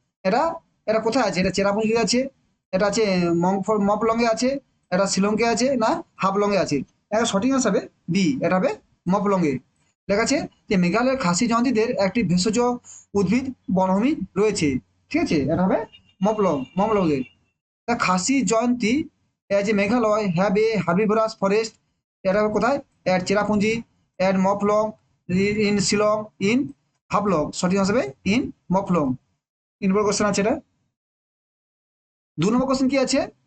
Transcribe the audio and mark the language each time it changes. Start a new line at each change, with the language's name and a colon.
Bangla: এটা এটা কোথায় আছে? এটা চেরাপুঞ্জিতে আছে, এটা আছে মপলংয়ে আছে, এটা শিলংয়ে আছে, না হাফলংয়ে আছে? এটা সঠিক হিসাবে বি, এটা হবে মপলংয়ে। লেখা আছে যে মেঘালয়ের খাসি জয়ন্তীদের একটি ভেষজ উদ্ভিদ বনভূমি রয়েছে, ঠিক আছে? এটা হবে মপলংয়ে।
English: The Khasi Jayanti as a Meghalaya have a herbivorous forest.
Bangla: এটা কোথায়?
English: at Cherrapunji, at Mawphlang, in Shillong, in Haflong.
Bangla: সঠিক হিসাবে ইন মফলং। 3 নম্বর কোশ্চেন আছে এটা। 2 নম্বর কোশ্চেন কি আছে?